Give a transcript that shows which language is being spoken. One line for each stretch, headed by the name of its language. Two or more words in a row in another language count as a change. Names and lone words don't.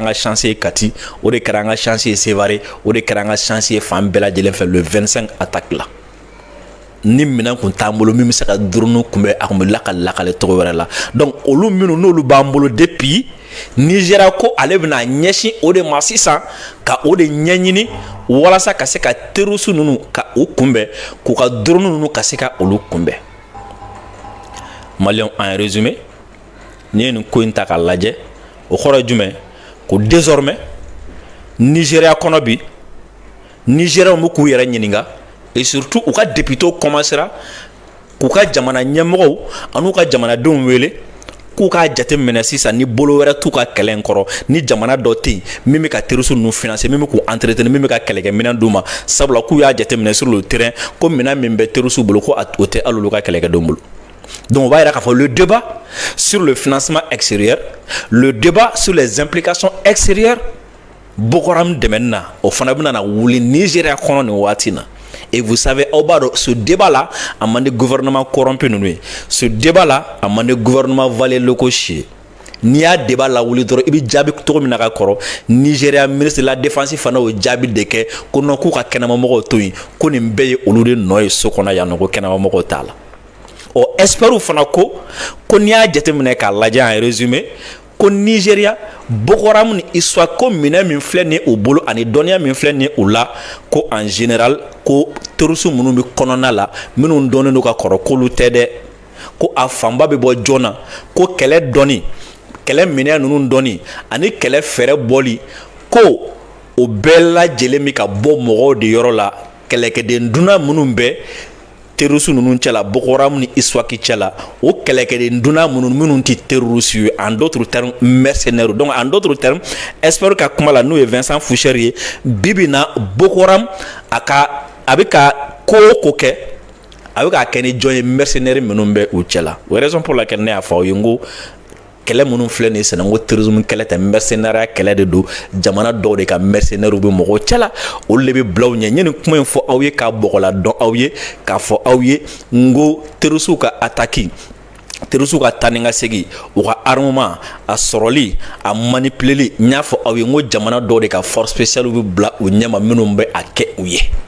Bambara: ka chance ye Kati o de kɛra an ka chance ye Sevare o de kɛra an ka chance ye fan bɛɛ lajɛlen fɛ le 25 attaque la ni minɛn kun t'an bolo min bɛ se ka drone kunbɛn a kun bɛ lakale cogo wɛrɛ la donc olu minnu n'olu b'an bolo depuis Nigeria ko ale bɛna ɲɛsin o de ma sisan ka o de ɲɛɲini walasa ka se ka terroriste ninnu ka u kunbɛn k'u ka drone ninnu ka se ka olu kunbɛn
French: Maliens en résumé
Bambara: n'i ye nin ko in ta k'a lajɛ o kɔrɔ ye jumɛn ko désormais Nigeria kɔnɔ bi Nigériens bɛ k'u yɛrɛ ɲininka
French: et surtout
Bambara: u ka députés commencera k'u ka jamana ɲɛmɔgɔw an'u ka jamanadenw wele k'u k'a jateminɛ sisan ni bolo wɛrɛ t'u ka kɛlɛ in kɔrɔ ni jamana dɔ tɛ yen min bɛ ka terroriste ninnu financer min bɛ k'u entretenir min bɛ ka kɛlɛkɛminɛn d'u ma sabula k'u y'a jateminɛ
French: sur le terrain
Bambara: ko minɛn min bɛ terroriste bolo ko o tɛ hali olu ka kɛlɛkɛdenw bolo.
French: Donc on va dire que le débat sur le financement extérieur, le débat sur les implications extérieures,
Bambara: Boko Haram dɛmɛni na o fana bɛna na wuli Nigeria kɔnɔ nin waati na.
French: Et vous savez,
Bambara: aw b'a dɔn
French: ce débat là
Bambara: a man di
French: gouvernement corrompu
Bambara: ninnu ye.
French: Ce débat là
Bambara: a man di
French: gouvernement valet locaux
Bambara: si ye. N'i y'a débat lawuli dɔrɔn i bɛ jaabi cogo min na ka kɔrɔ Nigeria
French: ministre de la défense
Bambara: fana o jaabi de kɛ ko non k'u ka kɛnɛmamɔgɔw to yen ko nin bɛɛ ye olu de nɔ ye so kɔnɔ yan nɔ ko kɛnɛmamɔgɔw t'a la. O experts fana ko n'i y'a jateminɛ k'a lajɛ
French: en résumé
Bambara: ko Nigeria Boko Haram ni histoire ko minɛn min filɛ nin ye u bolo ani dɔnniya min filɛ nin ye u la ko
French: en général
Bambara: ko terroristes minnu bɛ kɔnɔna la minnu dɔnnen don ka kɔrɔ k'olu tɛ dɛ ko a fanba bɛ bɔ joona ko kɛlɛ dɔnni kɛlɛ minɛn ninnu dɔnni ani kɛlɛ fɛɛrɛ bɔli ko o bɛɛ lajɛlen bɛ ka bɔ mɔgɔw de yɔrɔ la kɛlɛkɛden dunan minnu bɛ terroriste ninnu cɛla Boko Haram ni ISWAP cɛla o kɛlɛkɛden dunan minnu tɛ terroriste ye
French: en d'autres termes mercenaires donc en d'autres termes expert
Bambara: ka kuma la n'o ye Vincent Foucher ye bibi na Boko Haram a bɛ ka ko o ko kɛ a bɛ k'a kɛ ni jɔn ye mercenaires minnu bɛ u cɛla o
French: raison pour laquelle
Bambara: ne y'a fɔ aw ye n ko kɛlɛ minnu filɛ nin ye sɛnɛ ko terrorisme kɛlɛ tɛ mercenariat kɛlɛ de don jamana dɔw de ka mercenaires bɛ mɔgɔw cɛla olu de bɛ bila u ɲɛ n ye nin kuma in fɔ aw ye k'a bɔgɔla dɔn aw ye k'a fɔ aw ye n ko terroristes ka attaque terroristes ka taa ni ka segin u ka armement a sɔrɔli a manipuleli n y'a fɔ aw ye n ko jamana dɔw de ka
French: force spéciale
Bambara: bɛ bila u ɲɛma minnu bɛ a kɛ u ye